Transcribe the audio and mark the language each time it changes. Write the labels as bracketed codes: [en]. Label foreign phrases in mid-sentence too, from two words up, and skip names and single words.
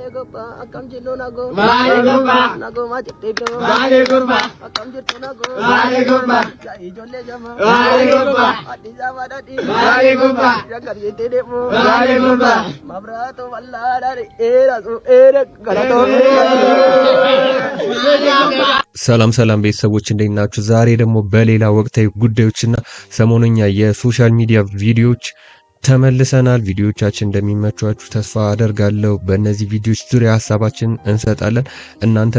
[om] gopa akam jillo nago nago ma jette do akam jitto nago jai jolle jama adi jama dadi jagar jette demo mabrato walla dari era galato [am] ሰላም ቤተሰቦች እንዴት ናችሁ? ዛሬ ደግሞ በሌላ ወቅታዊ ጉዳዮችና ሰሞኑኛ የሶሻል ሚዲያ ቪዲዮዎች ተመልሰናል። ቪዲዮዎቻችን እንደሚመቿችሁ ተስፋ አደርጋለሁ። በእነዚህ ቪዲዮዎች ዙሪያ ሐሳባችንን እንሰጣለን። እናንተም